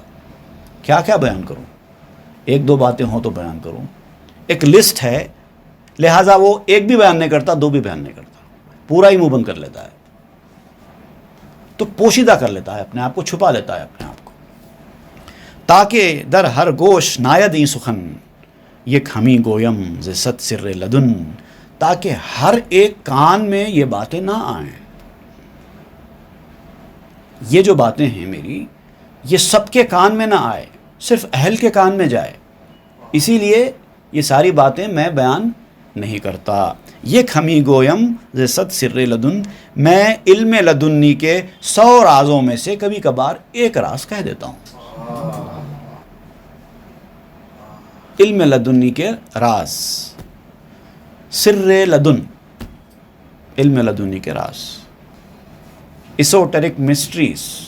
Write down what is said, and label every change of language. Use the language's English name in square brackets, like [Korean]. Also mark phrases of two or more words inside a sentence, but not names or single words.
[Urdu] کیا کیا بیان کروں؟ 1 2 باتیں ہوں تو بیان کروں، ایک لسٹ ہے، لہٰذا وہ 1 بھی بیان نہیں کرتا، 2 بھی بیان نہیں کرتا، پورا ہی منہ بند کر لیتا ہے، تو پوشیدہ کر لیتا ہے اپنے آپ کو، چھپا لیتا ہے اپنے آپ کو، تاکہ [Persian] در ہر گوش ناید این سخن یک ہمیں گویم ز صد سر لدن، [Urdu] تاکہ ہر ایک کان میں یہ باتیں نہ آئیں۔ یہ جو باتیں ہیں میری، یہ سب کے کان میں نہ آئے، صرف اہل کے کان میں جائے، اسی لیے یہ ساری باتیں میں بیان نہیں کرتا۔ [Persian] یک ہمیں گویم ز صد سر لدن، [Urdu] میں علم لدنی کے 100 رازوں میں سے کبھی کبھار ایک راز کہہ دیتا ہوں۔ علم لدنی کے راز، [Persian] سر لدن، [Urdu] علم لدنی کے راز، [English] esoteric mysteries.